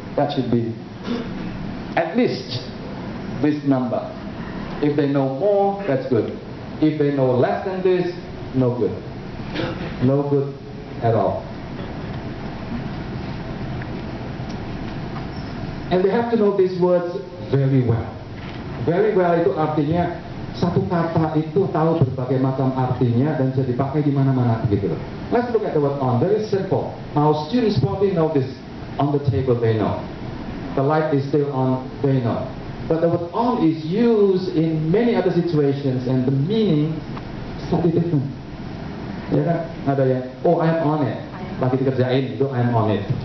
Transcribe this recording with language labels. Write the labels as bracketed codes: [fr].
[en] That should be at least this number. If they know more, that's good. If they know less than this, no good. No good at all. And they have to know these words very well. Very well [id] itu artinya satu kata itu tahu berbagai macam artinya dan bisa dipakai di mana-mana begitu loh. [en] Let's look at the word on. Very simple. Our students probably know this. On the table they know. The light is still on, they know. But the word on is used in many other situations and the meaning is slightly different. [id] Ya kan? Ada yang, [en] oh I'm on it. [id] Lagi dikerjain itu [en] I'm on it.